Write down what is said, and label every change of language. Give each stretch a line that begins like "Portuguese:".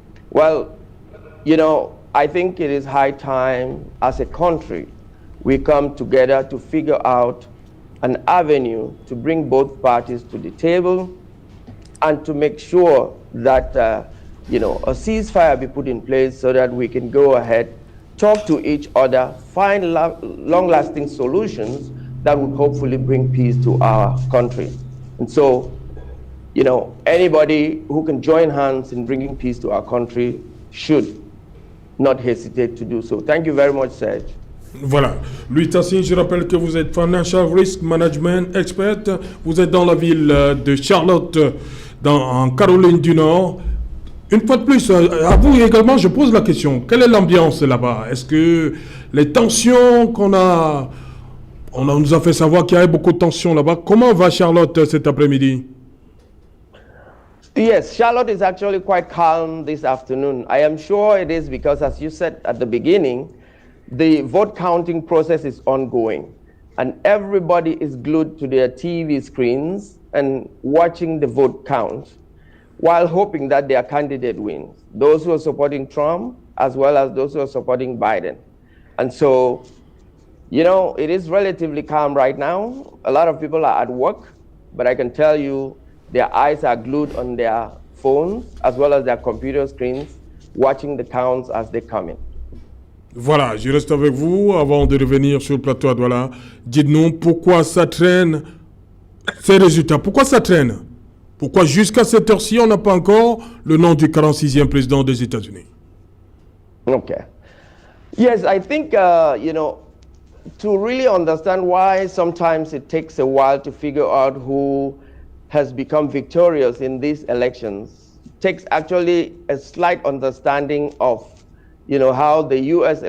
English: Well, I think it is high time as a country we come together to figure out an avenue to bring both parties to the table and to make sure that a ceasefire be put in place so that we can go ahead, talk to each other, find long-lasting solutions that would hopefully bring peace to our country. And so, anybody who can join hands in bringing peace to our country should not hesitate to do so. Thank you very much, Serge.
French: Voilà. Louis Tassine, je rappelle que vous êtes
English: Financial Risk Management Expert.
French: Vous êtes dans la ville de Charlotte, en Caroline du Nord. Une fois de plus, à vous également, je pose la question. Quelle est l'ambiance là-bas? Est-ce que les tensions qu'on a... On nous a fait savoir qu'il y avait beaucoup de tensions là-bas. Comment va Charlotte cet après-midi?
English: Yes, Charlotte is actually quite calm this afternoon. I am sure it is because, as you said at the beginning, the vote counting process is ongoing. And everybody is glued to their TV screens and watching the vote count while hoping that their candidate wins. Those who are supporting Trump as well as those who are supporting Biden. And so, it is relatively calm right now. A lot of people are at work, but I can tell you their eyes are glued on their phones as well as their computer screens, watching the counts as they come in.
French: Voilà, je reste avec vous avant de revenir sur le plateau à Douala. Dites-nous pourquoi ça traîne ces résultats. Pourquoi ça traîne? Pourquoi jusqu'à cette heure-ci, on n'a pas encore le nom du 46e président des États-Unis?
English: Okay. Yes, I think, to really understand why sometimes it takes a while to figure out who has become victorious in these elections takes actually a slight understanding of, how the U.S.